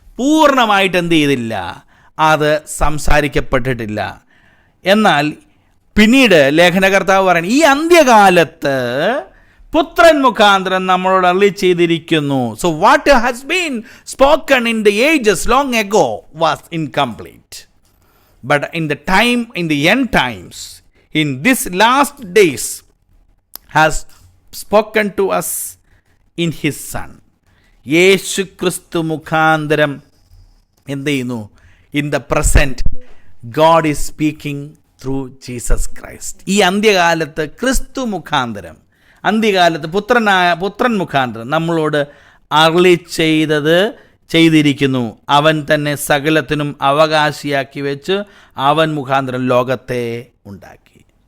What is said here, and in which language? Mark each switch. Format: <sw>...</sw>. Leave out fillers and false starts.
<ml>പൂർണ്ണമായിട്ട് എന്ത് ചെയ്തില്ല? അത് സംസാരിക്കപ്പെട്ടിട്ടില്ല. എന്നാൽ പിന്നീട് ലേഖനകർത്താവ് പറയുന്നത്, ഈ അന്ത്യകാലത്ത് പുത്രൻ മുഖാന്തരം നമ്മളോട് അരുളി ചെയ്തിരിക്കുന്നു.</ml> <en>So what has been spoken in the ages long ago was incomplete. But in the end times, in this last days, has spoken to us in his Son.</en> <ml>യേശു ക്രിസ്തു മുഖാന്തരം എന്ത് ചെയ്യുന്നു?</ml> <en>In the present, God is speaking through Jesus Christ.</en> <ml>ഈ അന്ത്യകാലത്ത് ക്രിസ്തു മുഖാന്തരം, അന്ത്യകാലത്ത് പുത്രൻ മുഖാന്തരം നമ്മളോട് അരുളി ചെയ്തിരിക്കുന്നു. അവൻ തന്നെ സകലത്തിനും അവകാശിയാക്കി വെച്ച് അവൻ മുഖാന്തരം ലോകത്തെ ഉണ്ടാക്കി.</ml>